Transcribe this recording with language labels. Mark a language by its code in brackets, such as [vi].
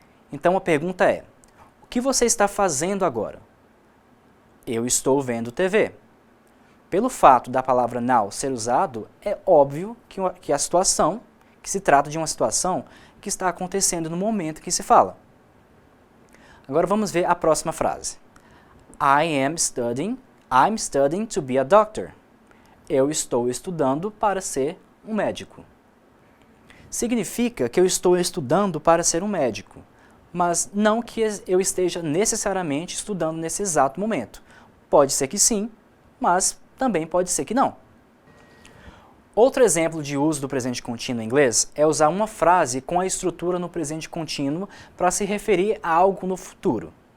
[pt] Então a pergunta é: o que você está fazendo agora? Eu estou vendo TV. Pelo fato da palavra now ser usado, é óbvio que se trata de uma situação que está acontecendo no momento que se fala. Agora vamos ver a próxima frase. [en] I'm studying to be a doctor. [pt] Eu estou estudando para ser um médico. Significa que eu estou estudando para ser um médico, mas não que eu esteja necessariamente estudando nesse exato momento. Pode ser que sim, mas também pode ser que não. Outro exemplo de uso do presente contínuo em inglês é usar uma frase com a estrutura no presente contínuo para se referir a algo no futuro.